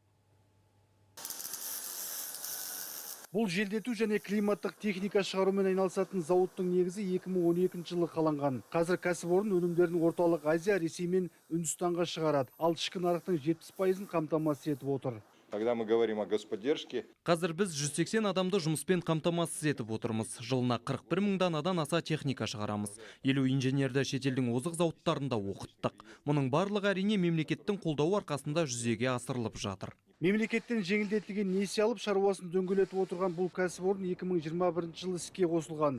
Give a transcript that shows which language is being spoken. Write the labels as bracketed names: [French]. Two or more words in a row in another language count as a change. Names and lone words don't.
[Kazakh] Бұл желдету және климаттық техника шығарумен айналысатын зауыттың негізі 2012 жылы қаланған. Қазір кәсіпорын өнімдерін орталық Азия, Ресей мен Үндістанға шығарады. Ал ішкі нарықтың 70%-ын қамтамасыз етіп отыр. [Russian] Когда мы говорим о господдержке, [Kazakh] Қазір біз 180 адамды жұмыспен қамтамасыз етіп отырмыз. Жылына 41 мың данадан аса техника шығарамыз. 50 инженерді шетелдің озық зауыттарында оқыттық. Мұның барлығы әрине мемлекеттің қолдауы арқасында жүзеге асырылып жатыр. Мемлекеттен жеңілдетілген несие алып шаруасын дөңгелетіп отырған бұл кәсіпорын 2021 жылы іске қосылған.